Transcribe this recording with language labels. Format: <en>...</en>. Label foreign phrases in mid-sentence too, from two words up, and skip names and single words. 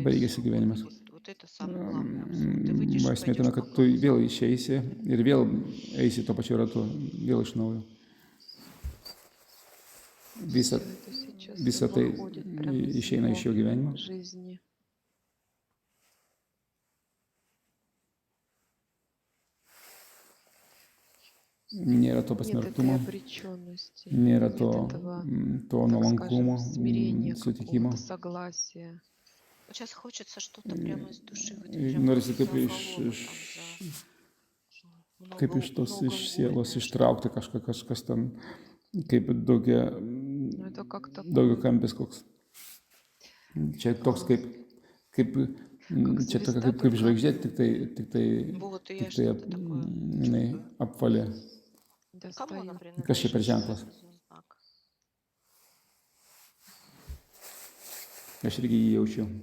<lt>baigėsi</lt> <ru>все.</ru> <lt>gyvenimas.</lt> <ru>Вот это самый главный абсурд. Ты выйдешь и</ru> <lt>Esmė</lt> <ru>пойдешь</ru> <lt>tame,</lt> <ru>по</ru> <lt>kad tu</lt> <ru>кругу</ru> <lt>vėl</lt> <ru>снова.</ru> <lt>išeisi ir vėl eisi tuo pačiu ratu, vėl iš naujo.</lt> <ru>Всё это сейчас</ru> <lt>Visa tai</lt> <ru>выходит прямо из</ru> <lt>išeina iš jo</lt> <ru>его</ru> <lt>gyvenimo.</lt> <ru>жизни.</ru> <lt>Nėra to</lt> <ru>Нет этой</ru> <lt>pasmerktumo,</lt> <ru>обреченности,</ru> <lt>nėra</lt> <ru>нет</ru> <lt>to,</lt> <ru>этого,</ru> <lt>to</lt> <ru>так</ru> <lt>nuolankumo,</lt> <ru>скажем, смирения</ru> <lt>sutikimo.</lt> <ru>какого-то, согласия. Вот сейчас хочется что-то прямо из души, вот</ru> <lt>Ir</lt> <ru>прям</ru> <lt>norisi</lt> <ru>за</ru> <lt>kaip iš,</lt> <ru>голову там,</ru> <lt>kaip iš tos iš sielos ištraukti kažkas ten, kaip</lt> <ru>Ну, это как такое,</ru> <lt>daugiau kampis koks. Čia toks а, kaip</lt> <ru>как</ru> <lt>čia tokia</lt> <ru>звезда,</ru> <lt>kaip</lt> <ru>только</ru> <lt>žvaigždė,</lt> <ru>Вот, и</ru> <lt>tik</lt> <ru>я</ru> <lt>tai</lt> <ru>что-то такое</ru> <lt>jinai</lt> <ru>чувствую.</ru> <lt>apvalė.</lt> <ru>Кому она достает.</ru> <lt>Kas čia per</lt> <ru>принадлежит?</ru> <lt>ženklas?</lt> <ru>Что это за знак?</ru> <lt>Aš irgi jį jaučiu.</lt>